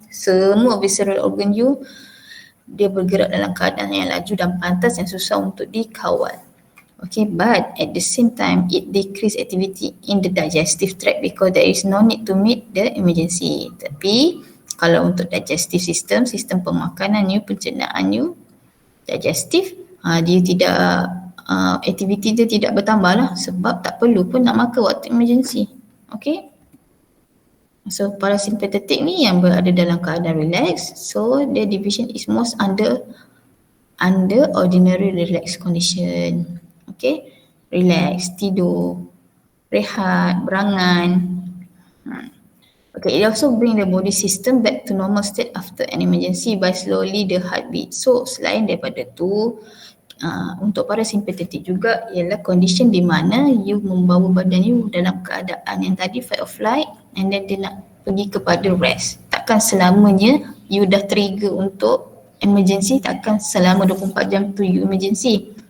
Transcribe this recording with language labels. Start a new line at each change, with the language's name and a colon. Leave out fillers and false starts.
Malay: Semua visceral organ you, dia bergerak dalam keadaan yang laju dan pantas yang susah untuk dikawal.
English: Okay, but at the same time, it decrease activity in the digestive tract because there is no need to meet the emergency.
Malay: Tapi, kalau untuk digestive system, sistem pemakanan you, pencernaan you, digestive, Dia tidak aktiviti dia tidak bertambah lah sebab tak perlu pun nak makan waktu emergency. Okay.
English: So parasympathetic
Malay: ni yang berada dalam keadaan
English: relax, so the division is most under ordinary relax condition.
Malay: Okay, relax, tidur, rehat, berangan.
English: Okay, it also bring the body system back to normal state after an emergency by slowly the heartbeat.
Malay: So selain daripada tu, untuk parasympathetic juga ialah condition di mana you membawa badan you dalam keadaan yang tadi fight or flight, and then dia nak pergi kepada rest. Takkan selamanya you dah trigger untuk emergency, takkan selama 24 jam tu you emergency.